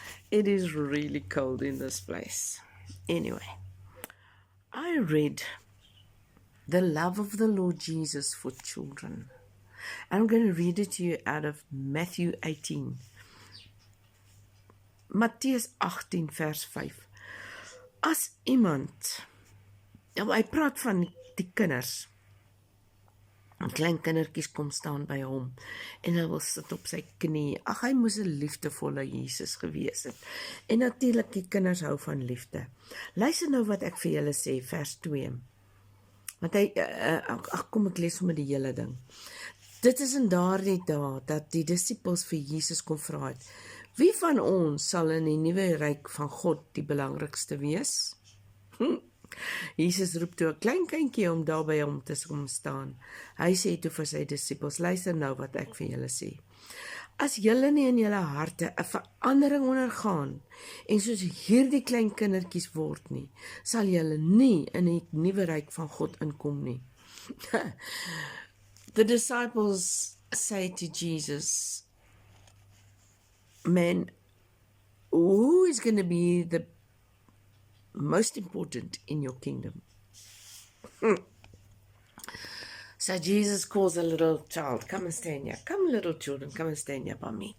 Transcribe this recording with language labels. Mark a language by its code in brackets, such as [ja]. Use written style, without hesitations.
[en] It is really cold in this place. Anyway, I read the love of the Lord Jesus for children. I'm going to read it to you out of Matthew 18. [af] Matteus 18 vers 5. As iemand, hy praat van die kinders, en klein kindertjies kom staan by hom, en hy wil sit op sy knie. Ag, hy moes 'n liefdevolle Jesus gewees het. En natuurlik, die kinders hou van liefde. Luister nou wat ek vir julle sê, vers 2. Want kom ek lees sommer die hele ding. Dit is in daardie dae dat die disippels vir Jesus kom vra het, wie van ons sal in die nuwe ryk van God die belangrikste wees? Jesus roep toe 'n klein kindjie om daar by hom te kom staan. Hy sê toe vir sy disippels, luister nou wat ek vir julle sê. As julle nie in julle harte 'n verandering ondergaan en soos hierdie klein kindertjies word nie, sal julle nie in die nuwe ryk van God inkom nie. [en] The disciples say to Jesus, man, who is going to be the most important in your kingdom? So Jesus calls a little child, come and stand here. Come, little children, come and stand here by me.